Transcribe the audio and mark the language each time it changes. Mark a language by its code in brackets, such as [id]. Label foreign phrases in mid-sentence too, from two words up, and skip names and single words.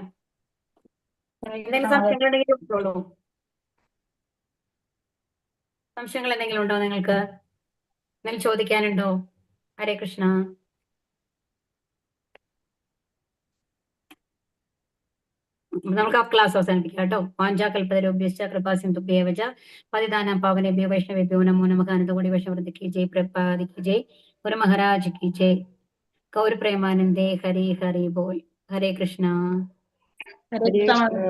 [ml] എന്തെങ്കിലും സംശയങ്ങൾ ഉണ്ടെങ്കിൽ ചോദിച്ചോളൂ. സംശയങ്ങൾ എന്തെങ്കിലും ഉണ്ടോ നിങ്ങൾക്ക്? എന്തെങ്കിലും ചോദിക്കാനുണ്ടോ? ഹരേ കൃഷ്ണ. നമുക്ക് ആ ക്ലാസ് അവസാനിപ്പിക്കാം കേട്ടോ. [sa] വാഞ്ചാകൽപതരോഭ്യശ്ച കൃപാസിന്ധുഭ്യേവച പതിതാനാം പാവനേഭ്യോ വൈഷ്ണവേഭ്യോ നമോ നമഃ. [hi] अनन्तकोटि वैष्णववृन्द की जय, प्रभुपाद की जय, गुरु महाराज की जय. [bn] গৌর প্রেমানন্দে হরি হরি বোল. [ml] ഹരേ കൃഷ്ണ.